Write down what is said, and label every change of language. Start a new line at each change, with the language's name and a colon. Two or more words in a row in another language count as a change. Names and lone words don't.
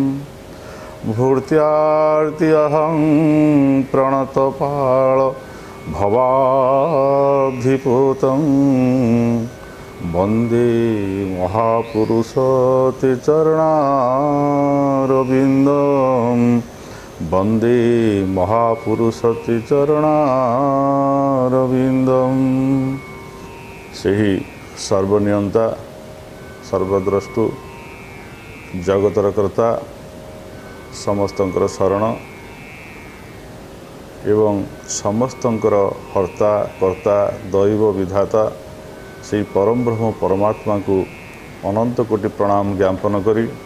Sanskrit: भूर्त्यार्त्यहं प्रणतपाळ भवाब्धिपूतं वन्दे महापुरुषते चरणारविन्दं वन्दे महापुरुषते
Odia: चरणारविन्दं ସେହି ସର୍ବନିୟନ୍ତା ସର୍ବଦ୍ରଷ୍ଟୁ ଜଗତର କର୍ତ୍ତା ସମସ୍ତଙ୍କର ଶରଣ ଏବଂ ସମସ୍ତଙ୍କର ହର୍ତ୍ତା କର୍ତ୍ତା ଦୈବ ବିଧାତା ସେହି ପରମ ବ୍ରହ୍ମ ପରମାତ୍ମାକୁ ଅନନ୍ତ କୋଟି ପ୍ରଣାମ ଜ୍ଞାପନ କରି